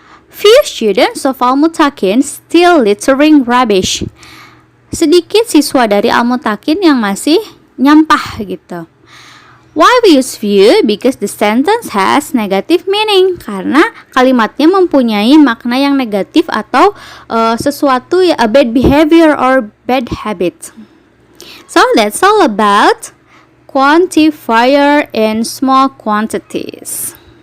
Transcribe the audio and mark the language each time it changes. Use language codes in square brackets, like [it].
[en] Few students of Al-Mutakin still littering rubbish. [id] Sedikit siswa dari Al-Mutakin yang masih nyampah gitu. [en] Why we use few? Because the sentence has negative meaning. [id] Karena kalimatnya mempunyai makna yang negatif atau sesuatu ya, [en] a bad behavior or bad habit. So that's all about quantifier in small quantities.